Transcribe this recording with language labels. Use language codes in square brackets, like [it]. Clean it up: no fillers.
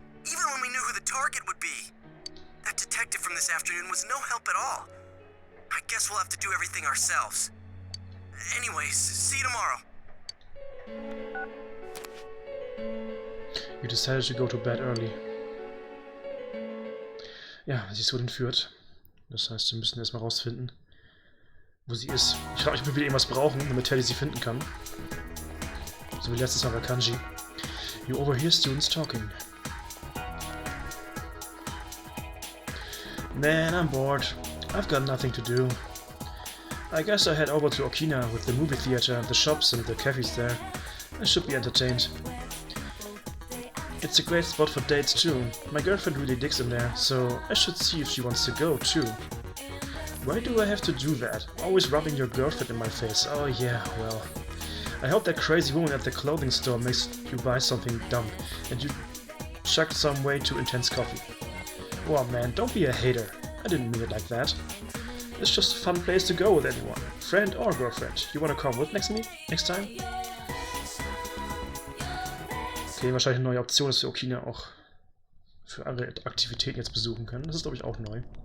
[en] Even when we knew who the target would be. That detective from this afternoon was no help at all. I guess we'll have to do everything ourselves. Anyways, see you tomorrow. You decided to go to bed early. [de] Ja, sie ist wohl entführt. Das heißt, wir müssen erstmal rausfinden, wo sie ist. Ich frage mich, ob wir wieder irgendwas brauchen, damit Teddy sie finden kann. So wie letztes Mal bei Kanji. [en] You overhear students talking. Man, I'm bored. I've got nothing to do. I guess I head over to Okina with the movie theater, the shops and the cafes there. I should be entertained. It's a great spot for dates too. My girlfriend really digs in there, so I should see if she wants to go too. Why do I have to do that? Always rubbing your girlfriend in my face. Oh yeah, well. I hope that crazy woman at the clothing store makes you buy something dumb and you chucked some way too intense coffee. Well man, don't be a hater. I didn't mean it like that. It's just a fun place to go with anyone. Friend or girlfriend. You wanna come with next time? [de] Okay, wahrscheinlich eine neue Option, dass wir Okina auch für andere Aktivitäten jetzt besuchen können. Das ist, glaube ich, auch neu.